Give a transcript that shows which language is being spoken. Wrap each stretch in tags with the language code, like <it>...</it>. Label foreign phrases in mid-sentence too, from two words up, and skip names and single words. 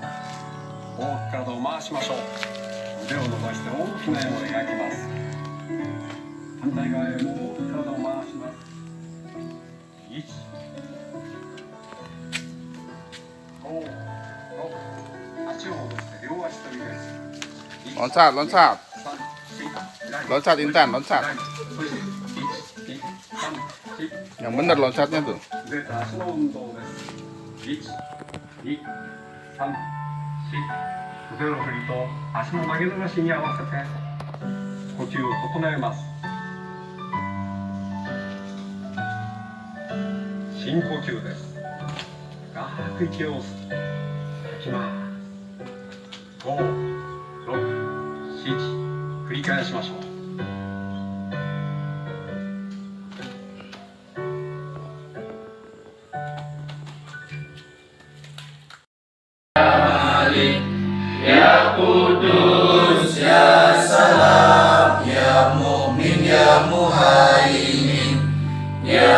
<ja>大きく体を回しましょう。腕を伸ばして大きな円を描きます。反対側へも大きく体を回します。1、5、6。足を戻して両足跳びです。</ja> <id>loncat intan loncat yang bener loncatnya tuh.</id> <ja>腕と足の運動です。1、2、3、4。腕の振りと足の曲げ伸ばしに合わせて呼吸を整えます。深呼吸です。深く息を吸って吐きます。5、6、7。繰り返しましょう。</ja> <ar>يا قدوس، يا سلام، يا مؤمن، يا مهيمن، يا</ar>